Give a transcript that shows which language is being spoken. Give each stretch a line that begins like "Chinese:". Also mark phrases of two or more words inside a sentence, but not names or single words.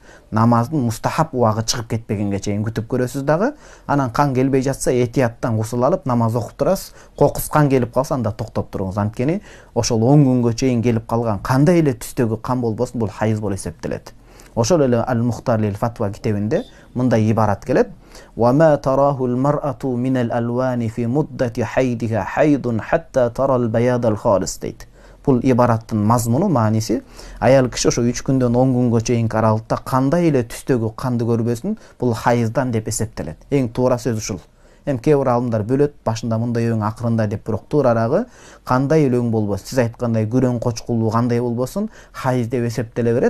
Kyrgyz: Намаздын мустахаб убагы чыгып кетпегенге чейин күтүп көрөсүз дагы. Анан кан келбей жатса, этияттан гусул алып намаз окуп турасыз. Кокус кан келип калса, анда токтоп туруңуз. Анткени ошол 10 күнгө чейин келип калган кандай эле түстөгү кан болбосун, бул хайыз болуп эсептелет. Ошол эле Ал-Мухтар лил Фатва китебинде мындай ибарат келет:
Arabic: "وما تراه المرأة من الألوان في مدة حيضها حيض حتى ترى البياض الخالص" дейт.
Kyrgyz: Бул ибараттын мазмуну, мааниси, аял киши ошо 3 күндөн 10 күнгө чейин аралыкта кандай эле түстөгү канды көрбөсүн, бул хайыздан деп эсептелет. Эң туура сөз ушул. Эми кээ бир алымдар бөлөт, башында мындай өң, акырында деп, бирок туурарагы кандай эле өң болбосун, сиз айткандай күрөң кочкулуу кандай болбосун, хайыз деп эсептеле берет.